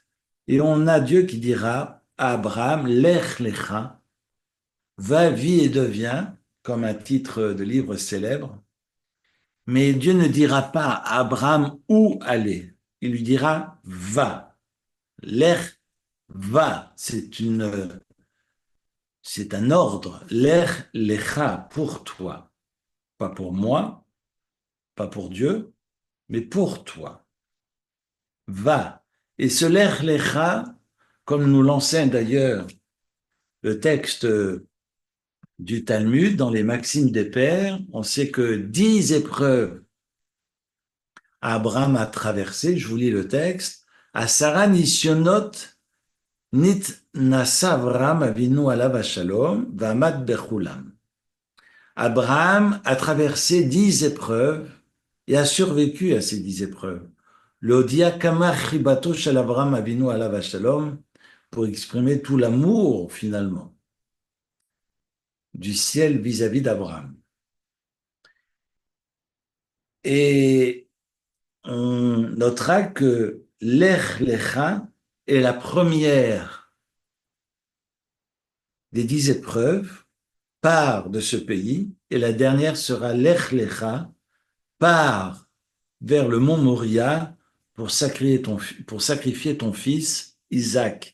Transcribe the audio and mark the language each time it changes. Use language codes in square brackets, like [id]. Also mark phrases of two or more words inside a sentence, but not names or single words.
[fr] Et on a Dieu qui dira à Abraham, [he] לך לך, [fr] va, vis et deviens, comme un titre de livre célèbre. Mais Dieu ne dira pas à Abraham où aller. Il lui dira va. Lech va. C'est un ordre. [he] לך לך [fr] pour toi. Pas pour moi, pas pour Dieu, mais pour toi. Va. Et ce [he] לך לך, [fr] comme nous l'enseigne d'ailleurs le texte du Talmud dans les Maximes des Pères, on sait que 10 épreuves Abraham a traversé, je vous lis le texte, [he] עשרה נסיונות נתנסה אברהם אבינו עליו השלום ועמד בכולם. [fr] Abraham a traversé 10 épreuves et a survécu à ces 10 épreuves. [he] להודיע כמה חיבתו של אברהם אבינו עליו השלום, [fr] pour exprimer tout l'amour, finalement, du ciel vis-à-vis d'Abraham. Et on notera que [he] לך לך [fr] est la première des 10 épreuves, part de ce pays, et la dernière sera [he] לך לך, [fr] part vers le mont Moria pour sacrifier ton fils Isaac.